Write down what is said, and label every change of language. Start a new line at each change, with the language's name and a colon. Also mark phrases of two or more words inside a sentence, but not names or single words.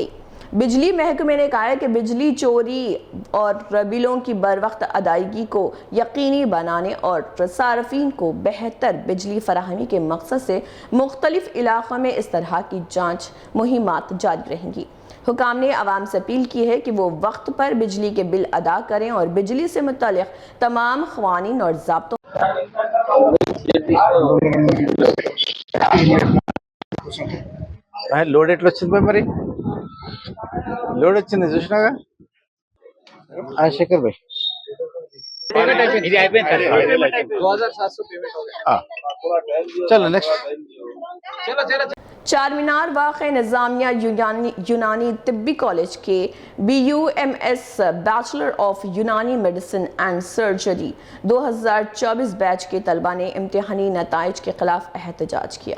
Urdu: بجلی محکمے نے کہا ہے کہ بجلی چوری اور بلوں کی بروقت ادائیگی کو یقینی بنانے اور صارفین کو بہتر بجلی فراہمی کے مقصد سے مختلف علاقوں میں اس طرح کی جانچ مہمات جاری رہیں گی۔ حکام نے عوام سے اپیل کی ہے کہ وہ وقت پر بجلی کے بل ادا کریں اور بجلی سے متعلق تمام قوانین اور ضابطوں
Telugu: లోడ్ ఎట్లా వచ్చింది మరి లోడ్ వచ్చింది చూసినాగా శేఖర్ భాయ్ చలో నెక్స్ట్
Urdu: چار مینار واقع نظامیہ یونانی طبی کالج کے BUMS
English: Bachelor of Unani Medicine and Surgery
Urdu: 2024 بیچ کے طلبہ نے امتحانی نتائج کے خلاف احتجاج کیا.